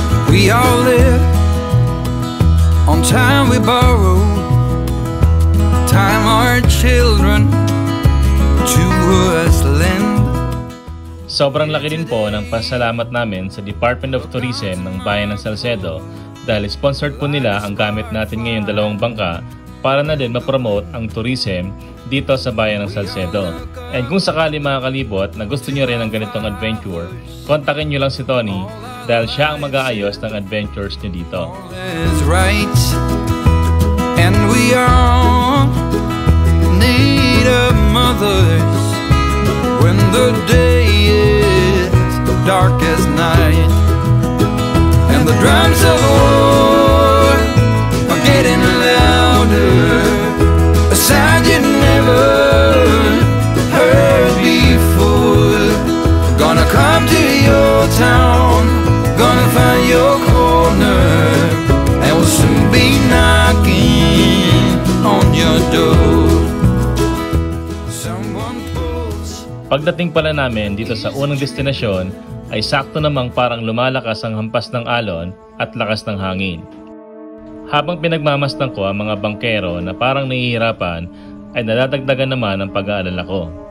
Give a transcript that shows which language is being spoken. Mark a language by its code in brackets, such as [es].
[en] We all live on time we borrow, time our children to us lend. [tl] Sobrang laki din po ng pasalamat namin sa Department of Tourism ng Bayan ng Salcedo dahil sponsored po nila ang gamit natin ngayong 2 bangka para na din ma-promote ang tourism dito sa Bayan ng Salcedo. And kung sakali mga kalibot na gusto nyo rin ng ganitong adventure, kontakin nyo lang si Tony dahil siya ang mag-aayos ng adventures nyo dito. [en] Is right, and we are in need of mothers when the day is dark as night, and the drums of war are getting louder, a sound you never heard before. Gonna come to your town, gonna find your corner, and we'll soon be knocking on your door. Someone pulls. [tl] Pagdating pala namin dito sa unang destinasyon ay sakto namang parang lumalakas ang hampas ng alon at lakas ng hangin. Habang pinagmamasdan ko ang mga bangkero na parang nahihirapan ay nadadagdagan naman ang pag-aalala ko.